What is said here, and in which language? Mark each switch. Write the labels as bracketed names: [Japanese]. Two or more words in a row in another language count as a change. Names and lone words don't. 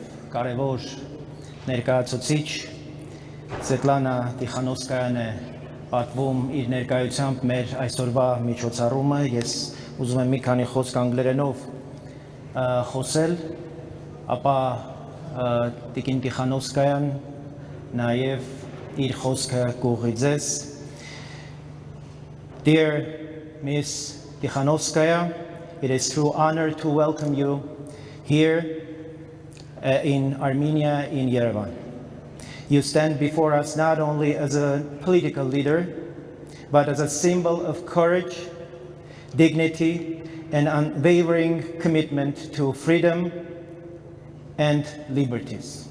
[Armenian] կարևոր ներկայացուցիչ Սվետլանա Տիխանովսկայան է պատվում իր ներկայությամբ մեր այսօրվա միջոցառումը, ես ուզում եմ մի քանի խոսք անգլերենով խոսել, ապա Տիկին Տիխանովսկայան նաև իր խոսքը կուղղի ձեզ. [English] Dear Miss Tikhanovskaya, it is true honor to welcome you here in Armenia, in Yerevan. You stand before us not only as a political leader, but as a symbol of courage, dignity, and unwavering commitment to freedom and liberties.